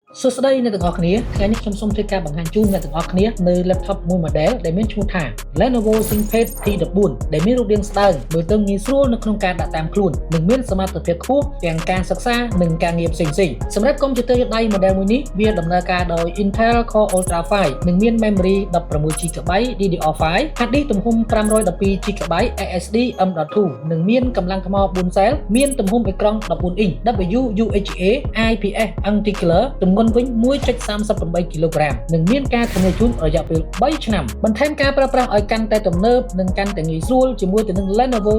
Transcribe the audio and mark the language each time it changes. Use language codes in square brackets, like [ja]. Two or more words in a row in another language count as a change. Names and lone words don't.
[km] សួស្តីអ្នកទាំងអស់គ្នាថ្ងៃនេះខ្ញុំសូមធ្វើការបង្ហាញជូនអ្នកទាំងអស់គ្នានៅ laptop មួយ model ដែលមានឈ្មោះថា Lenovo ThinkPad T14 ដែលមានរូបរាងស្ដើងមើលទៅងាយស្រួលនៅក្នុងការដាក់តាមខ្លួននិងមានសមត្ថភាពខ្ពស់ទាំងការសិក្សានិងការងារផ្សេងៗសម្រាប់កុំព្យូទ័រដៃ model មួយនេះវាដំណើរការដោយ Intel Core Ultra 5និងមាន memory 16GB DDR5 [en] hard disk [km] ទំហំ 512GB SSD M.2 និងមានកម្លាំងថ្ម4 cell មានទំហំអេក្រង់14អ៊ីង WUHA IPS Anti-Glare ទម្ងន់ វិញ 1.38 គីឡូក្រាមនិងមានការធានាជូនរយៈពេល3ឆ្នាំបន្ថែមការប្រើប្រាស់ឲ្យកាន់តែទំនើបនិងកាន់តែងាយស្រួលជាមួយទៅនឹង Lenovo